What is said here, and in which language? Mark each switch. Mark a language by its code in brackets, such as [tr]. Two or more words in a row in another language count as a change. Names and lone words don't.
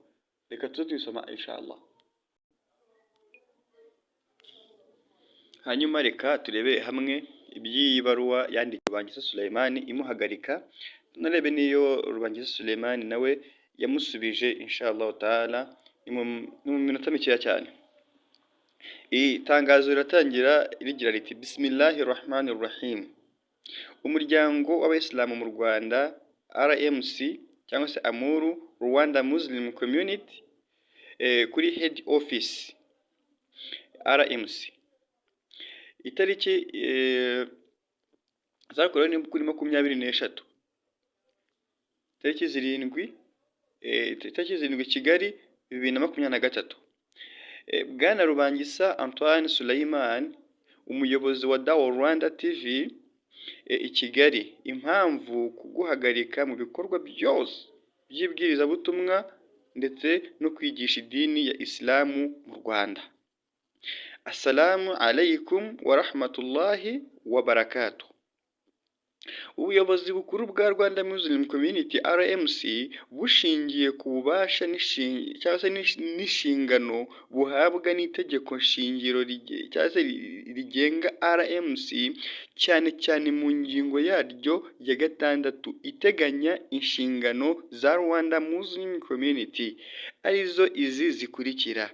[rw] Reka tuze tuyisoma inshallah. Hanyuma reka turebe hamwe iby'iyi baruwa yandikiye Rubangisa Suleiman imuhagarika, tunarebe niyo Rubangisa Suleiman nawe yamusubije [ar] إن شاء الله تعالى [rw] mu minota mikeya cyane. Itangazo riratangira rigira riti [ar] بسم الله الرحمن الرحيم. [rw] Umuryango w'Abayisilamu mu Rwanda RMC cyangwa se Amuru Rwanda Muslim Community kuri [en] head office [rw] RMC, itariki zakorewe ni kuri 23, tariki 7 Kigali 2023. Bwana Rubangisa Antoine Suleiman, umuyobozi wa Dawa Rwanda TV i Kigali, impamvu kuguhagarika mu bikorwa byose by'ibwirizabutumwa ndetse no kwigisha idini ya Islamu mu Rwanda. [ar] السلام عليكم و رحمة الله و بركاته. [rw] Ubuyobozi bukuru bwa Rwanda Muslim Community RMC bushingiye ku bubasha n'inshingano buhabwa n'itegeko nshingiro rigenga RMC, cyane cyane mu ngingo yaryo ya 6 iteganya inshingano za Rwanda Muslim Community, arizo izi zikurikira.